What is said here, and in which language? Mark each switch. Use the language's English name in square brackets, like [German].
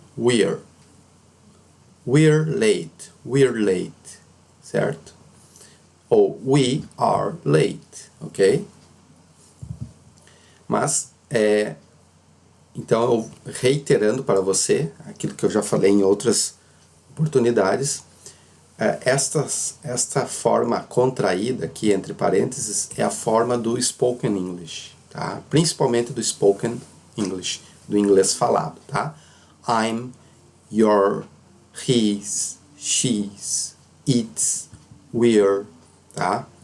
[English] We're late, [Portuguese] certo? Ou [English] we are late, ok? [Portuguese] Mas, então, eu reiterando para você aquilo que eu já falei em outras oportunidades, esta forma contraída aqui, entre parênteses, é a forma do spoken English, tá? Principalmente do spoken English, do inglês falado, tá? [English] I'm, your, his, she's, it's, we're, tá?